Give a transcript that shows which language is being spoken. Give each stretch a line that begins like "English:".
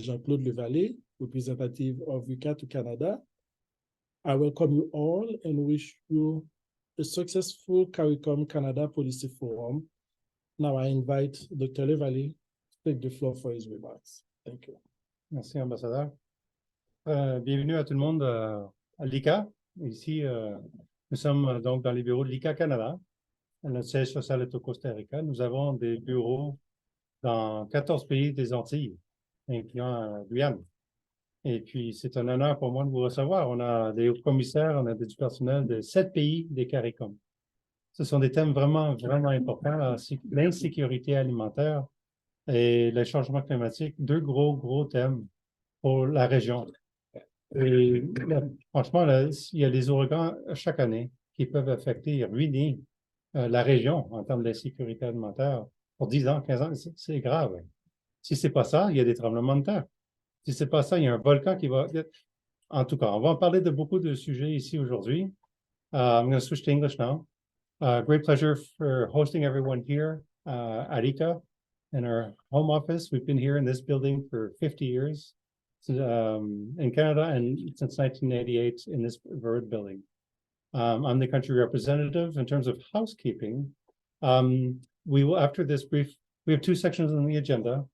English: Jean-Claude Levalet, representative of IICA to Canada. I welcome you all and wish you a successful CARICOM-Canada Policy Forum. Now I invite Dr. Levalet to take the floor for his remarks. Thank you.
French: Merci, ambassadeur. Bienvenue à tout le monde à l'IICA. Ici, nous sommes donc dans les bureaux de l'IICA Canada. Notre siège social est au Costa Rica. Nous avons des bureaux dans 14 pays des Antilles, incluant Guyane. Et puis, c'est un honneur pour moi de vous recevoir. On a des hauts commissaires, on a du personnel de 7 pays des CARICOM. Ce sont des thèmes vraiment, vraiment importants, l'insécurité alimentaire et le changement climatique, deux gros thèmes pour la région. Et franchement, il y a des ouragans chaque année qui peuvent affecter et ruiner la région en termes d'insécurité alimentaire pour 10 ans, 15 ans, c'est grave. Si ce n'est pas ça, il y a des tremblements de terre. Si c'est pas ça, il y a un volcan qui va... En tout cas, on va en parler de beaucoup de sujets ici aujourd'hui.
English: I'm going to switch to English now. Great pleasure for hosting everyone here at IICA in our home office. We've been here in this building for 50 years in Canada and since 1988 in this very building. I'm the country representative. In terms of housekeeping, we will, after this brief, we have two sections on the agenda.